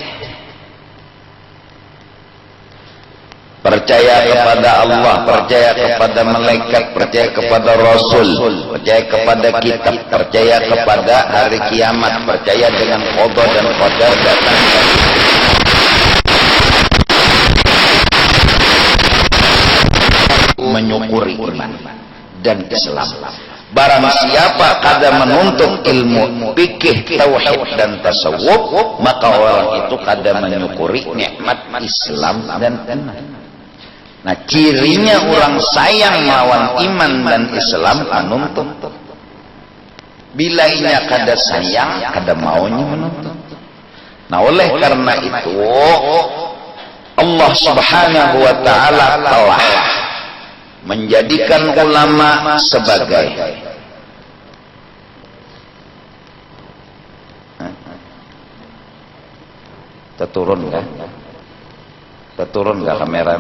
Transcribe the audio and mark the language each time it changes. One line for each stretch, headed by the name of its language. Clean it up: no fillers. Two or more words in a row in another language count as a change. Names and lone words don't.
Indonesian: Percaya kepada Allah, percaya kepada malaikat, percaya kepada Rasul, percaya kepada kitab, percaya kepada hari kiamat, percaya dengan qada dan qadar datang. menyukuri iman dan Islam.
Banjar: Barang siapa kada menuntut ilmu fikih, tauhid dan tasawuf, maka orang itu kada menyukuri nikmat Islam dan iman. Nah, cirinya orang sayang lawan iman dan Islam menuntut. Bila inya kada sayang, kada maunya menuntut.
Indonesian: Nah, oleh karena itu Allah
Arabic: سبحانه وتعالى
Indonesian: telah menjadikan ulama sebagai terturun enggak kameranya?